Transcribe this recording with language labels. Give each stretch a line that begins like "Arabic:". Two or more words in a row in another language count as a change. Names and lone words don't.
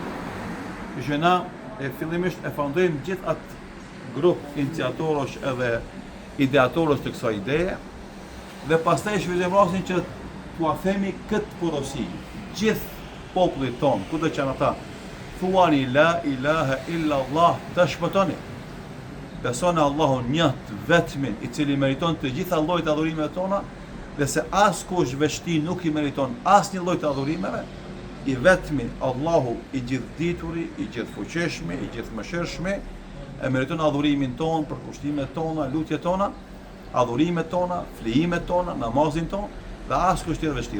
Albanian: Që na e fillimisht e fondojmë gjithë atë grup iniciatorësh edhe ideatorës të kësaj ideje dhe pastaj shvillojmë rastin që t'ua themi këtë porosi gjithë popullit tonë, kudo që janë ata, thuani
Arabic: لا إله إلا الله
Albanian: të shpëtoni. Besoni Allahun një të vetmin i cili meriton të gjitha llojet adhurimeve tona dhe se askush veçti nuk i meriton asnjë lloj të adhurimeve, i vetmi Allahu i gjithdituri, i gjithfuqishmi, i gjithmëshirshmi, e meriton adhurimin ton, përkushtimet tona, lutjet tona, adhurimet tona, flijimet tona, namazin ton dhe askush tjetër veçti.